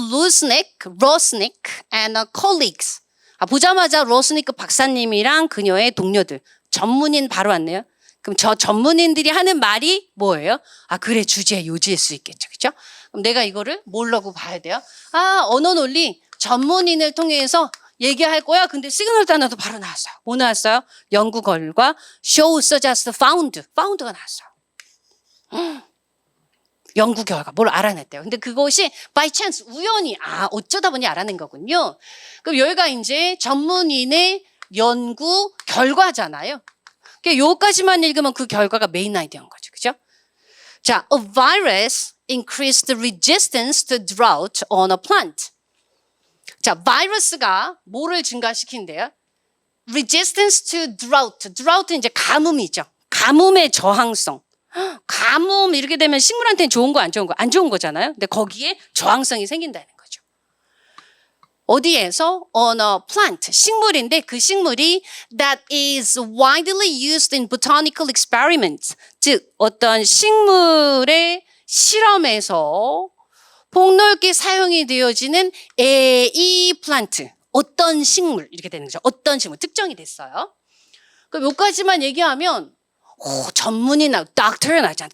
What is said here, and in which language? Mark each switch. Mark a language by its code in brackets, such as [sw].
[en] Rosnick and colleagues. [ko] 보자마자 로스니크 박사님이랑 그녀의 동료들. 전문인 바로 왔네요. 그럼 저 전문인들이 하는 말이 뭐예요? 그래, 주제 요지일 수 있겠죠. 그죠? 그럼 내가 이거를 뭐라고 봐야 돼요? 언어 논리 전문인을 통해서 얘기할 거야. 근데 시그널 단어도 바로 나왔어요. 뭐 나왔어요? 연구 결과 show, suggest, found가 나왔어요. 연구 결과 뭘 알아냈대요. 근데 그것이 by chance 우연히 어쩌다 보니 알아낸 거군요. 그럼 여기가 이제 전문인의 연구 결과잖아요. 그러니까 요까지만 읽으면 그 결과가 메인 아이디어인 거죠. 그죠? [en] 자, a virus increased the resistance to drought on a plant. [ko] 자, 바이러스가 뭐를 증가시킨대요? resistance to drought. drought는 이제 가뭄이죠. 가뭄의 저항성. 가뭄 이렇게 되면 식물한테는 좋은 거 안 좋은 거? 안 좋은 거잖아요. 근데 거기에 저항성이 생긴다는 거죠. 어디에서? [en] On a plant. [ko] 식물인데 그 식물이 [en] that is widely used in botanical experiments. [ko] 즉 어떤 식물의 실험에서 폭넓게 사용이 되어지는 A 플란트. 어떤 식물 이렇게 되는 거죠. 어떤 식물 특정이 됐어요. 그럼 여기까지만 얘기하면 전문인 나오고 닥터 나왔잖아.